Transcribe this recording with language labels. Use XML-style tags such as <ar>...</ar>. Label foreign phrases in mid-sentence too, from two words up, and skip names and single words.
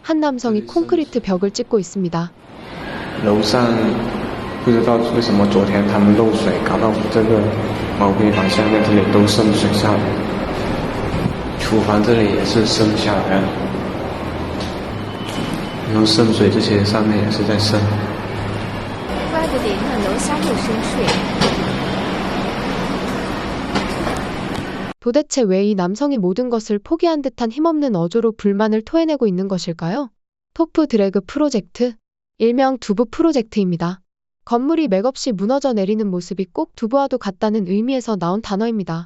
<ko>한 남성이 콘크리트 벽을 찍고 있습니다.</ko> <zh>楼上不知道为什么昨天他们漏水，搞到这个毛坯房下面这里都渗水下来，厨房这里也是渗下来了，然后渗水这些上面也是在渗。怪不得那楼下又渗水。</zh> <ko>도대체 왜 이 남성이 모든 것을 포기한 듯한 힘없는 어조로 불만을 토해내고 있는 것일까요?</ko> <en>tofu drag project,</en> <ko>일명 두부 프로젝트입니다. 건물이 맥없이 무너져 내리는 모습이 꼭 두부와도 같다는 의미에서 나온 단어입니다.</ko>